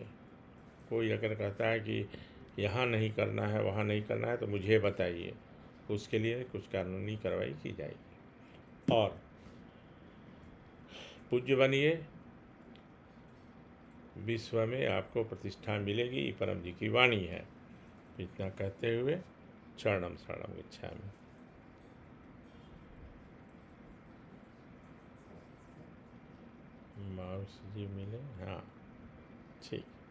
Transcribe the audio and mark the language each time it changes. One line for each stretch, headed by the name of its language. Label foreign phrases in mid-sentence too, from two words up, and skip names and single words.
Hindi: कोई अगर कहता है कि यहाँ नहीं करना है, वहाँ नहीं करना है, तो मुझे बताइए, उसके लिए कुछ कानूनी कार्रवाई की जाएगी। और पूज्य बनिए, विश्व में आपको प्रतिष्ठा मिलेगी, परम जी की वाणी है। इतना कहते हुए
Sanskrit: शरणम शरणम गच्छामि।
Hindi: माउस जी मिले, हाँ ठीक।